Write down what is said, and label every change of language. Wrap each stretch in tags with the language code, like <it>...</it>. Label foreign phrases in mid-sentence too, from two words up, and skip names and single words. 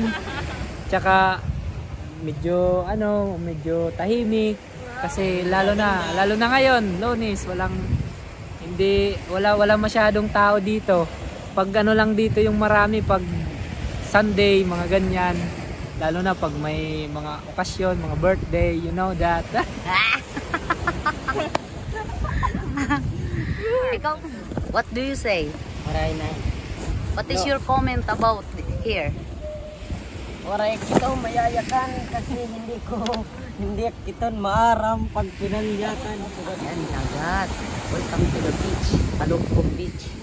<tl>Tsaka medyo tahimik kasi lalo na ngayon, Lunes, wala masyadong tao dito. Pag ano lang dito yung marami pag Sunday, mga ganyan. Lalo na pag may mga okasyon, mga birthday,</tl> <en>you know that. Ikaw, what do you say? What is your comment about here?</en> <war>Waray ikaw mayayakan kasi hindi kiton maaram pag pinanyakan.</war> <tl>Ayan, dagat.</tl> <en>Welcome to the beach. Kalugkog Beach.</en>